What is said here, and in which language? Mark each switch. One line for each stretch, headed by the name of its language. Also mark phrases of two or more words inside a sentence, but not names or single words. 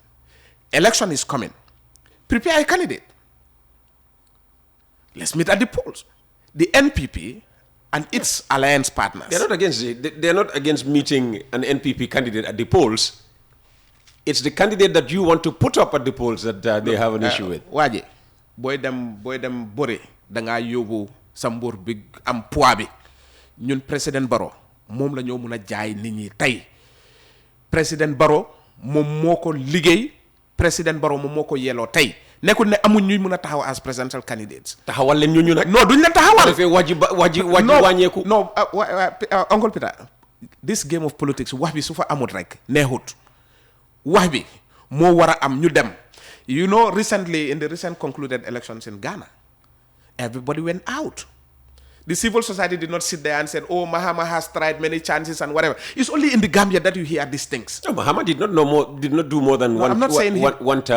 English: Election is coming. Prepare a candidate. Let's meet at the polls. The NPP and its alliance partners. They're not against meeting an NPP candidate at the polls. It's the candidate that you want to put up at the polls that they have an issue with.
Wolof: Waji, boy dem bore danga yobu sambur big am poids bi ñun président Barrow mom la ñoo mëna jaay nit ñi tay président Barrow mom moko liggéey président Barrow mom moko yelo tay nekul ne amuñ ñuy mëna taxaw
English: as presidential candidates
Wolof: taxawal leen ñu nak non duñ leen taxawal defé waji wañeku
English: no Uncle Peter, this game of politics
Wolof: wax bi su fa amut rek neexut wax bi mo wara am ñu dem.
English: You know, recently in the recent concluded elections in Ghana, everybody went out. The civil society did not sit there and said, oh, Mahama has tried many chances and whatever. It's only in the Gambia that you hear these things. No, Mahama did not do more than one term.